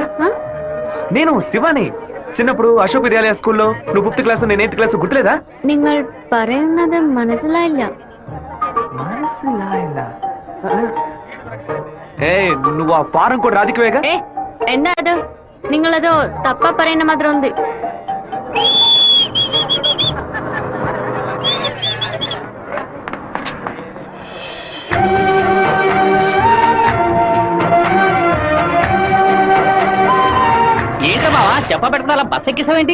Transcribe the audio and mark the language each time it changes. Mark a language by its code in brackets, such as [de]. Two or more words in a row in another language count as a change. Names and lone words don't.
[te] నేను శివాని. చిన్నప్పుడు అశోక్ విద్యాలయ స్కూల్లో నువ్వు 5th క్లాస్ నేను 8th క్లాస్ గుర్తులేదా? [ml] നിങ്ങൾ പറയുന്നത് മനസ്സിലായില്ല. [te] నువ్వు ఆ ఫారం కూడా రాధికవేగా? [ml] എന്താ അത്? നിങ്ങളത് തപ്പ പറയുന്ന മാത്രം ഉണ്ട്. [te] ఏంటో బావా చెప్పబెట్టుకున్నా బస్ ఎక్కిసావేంటి?